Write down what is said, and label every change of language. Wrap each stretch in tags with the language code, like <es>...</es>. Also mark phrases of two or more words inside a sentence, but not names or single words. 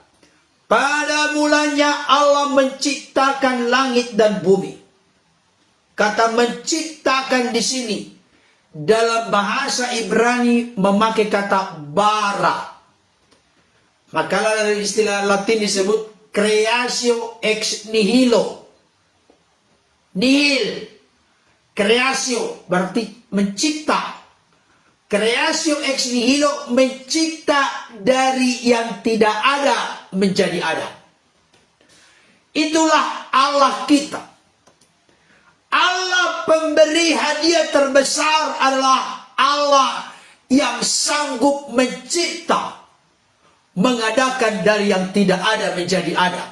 <id>Pada mulanya Allah menciptakan langit dan bumi. Kata menciptakan di sini dalam bahasa Ibrani memakai kata bara. Maka dari istilah Latin disebut</id> <la>creatio ex nihilo. Nihil, creatio</la> <id>berarti mencipta.</id> <la>Creatio ex nihilo,</la> <id>mencipta dari yang tidak ada menjadi ada. Itulah Allah kita. Allah pemberi hadiah terbesar adalah Allah yang sanggup mencipta, mengadakan dari yang tidak ada menjadi ada.</id>